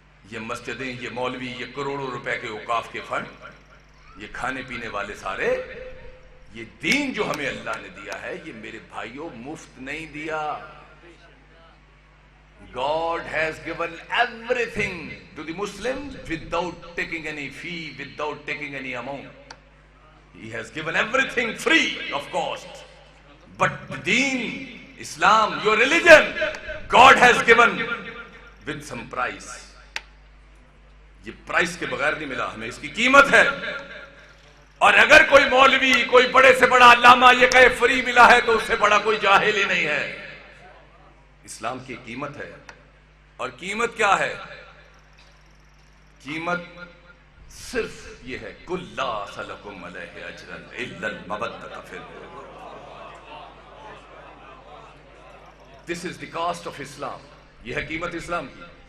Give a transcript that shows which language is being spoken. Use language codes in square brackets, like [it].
[ur] یہ مسجدیں، یہ مولوی، یہ کروڑوں روپے کے اوقاف کے فنڈ، یہ کھانے پینے والے سارے، یہ دین جو ہمیں اللہ نے دیا ہے یہ میرے بھائیوں مفت نہیں دیا۔ [en] God has given everything to the Muslims without taking any fee, without taking any amount. He has given everything free of cost. But the deen, Islam, your religion, God has given with some price. [ur] یہ price کے بغیر نہیں ملا ہمیں، اس کی قیمت ہے۔ اور اگر کوئی مولوی، کوئی بڑے سے بڑا علامہ یہ کہے فری ملا ہے تو اس سے بڑا کوئی جاہل ہی نہیں ہے۔ اسلام کی قیمت ہے، اور قیمت کیا ہے؟ قیمت صرف یہ ہے [ar] قُلْ لَا أَسْأَلُكُمْ عَلَيْهِ أَجْرًا إِلَّا الْمَوَدَّةَ فِي الْقُرْبَى۔ [en] This is the cost of Islam۔ [ur] یہ ہے قیمت اسلام کی۔